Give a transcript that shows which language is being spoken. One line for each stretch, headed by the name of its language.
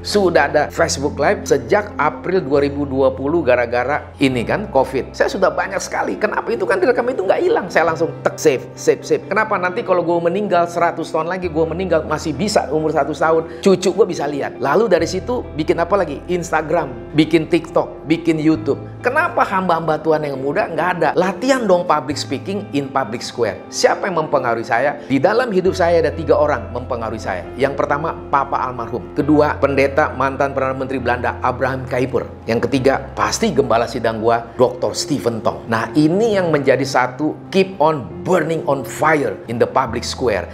Indonesian: Sudah ada Facebook Live sejak April 2020 gara-gara ini kan COVID. Saya sudah banyak sekali. Kenapa? Itu kan direkam itu nggak hilang. Saya langsung save. Kenapa? Nanti kalau gue meninggal 100 tahun lagi, gue meninggal masih bisa umur 100 tahun, cucu gue bisa lihat. Lalu dari situ bikin apa lagi? Instagram, bikin TikTok, bikin YouTube. Kenapa hamba-hamba Tuhan yang muda nggak ada? Latihan dong
English: public speaking in public square.
Indonesian: Siapa yang mempengaruhi saya? Di dalam hidup saya ada 3 orang mempengaruhi saya. Yang pertama, Papa almarhum. Kedua, pendeta mantan Perdana Menteri Belanda Abraham Kuyper. Yang ketiga, pasti gembala sidang gua, Dr. Stephen Tong. Nah, ini yang menjadi satu
English: keep on burning on fire in the public square.